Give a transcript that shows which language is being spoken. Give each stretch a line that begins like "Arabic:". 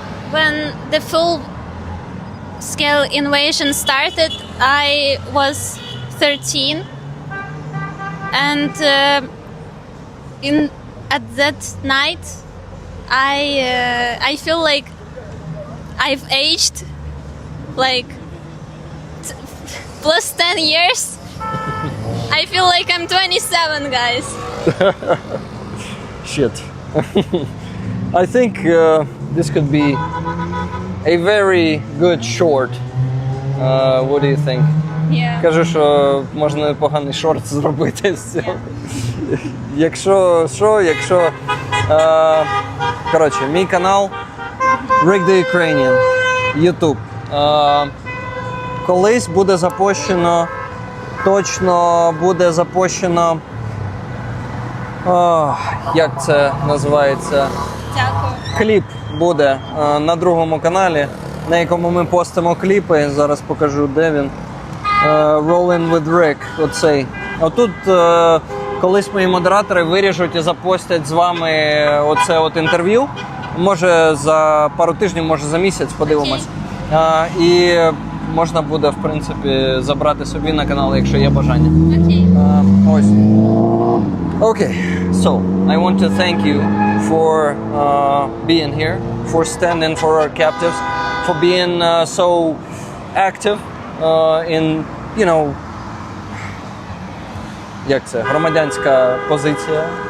English: when the full-scale invasion started, I was 13, and at that night, I feel like I've aged like plus 10 years. I feel like I'm 27, guys. Shit. I think this could be a very good short. What do you think? Yeah.
Ukrainian: Кажу, що можна непоганий шорт зробити з цього. Якщо коротше, мій канал Rick the Ukrainian, YouTube. Колись буде запущено, точно буде запущено, як це називається? Дякую. Кліп буде на другому каналі, на якому ми постимо кліпи. Зараз покажу, де він. Rolling with Rick, оцей. Отут колись мої модератори виріжуть і запостять з вами оце от інтерв'ю. Може за пару тижнів, може за місяць, подивимось. І можна буде, в принципі, забрати собі на канал, якщо є бажання. Ось.
English: Okay, so I want to thank you for being here, for standing for our captives, for being so active in,
Ukrainian: як це, громадянська позиція.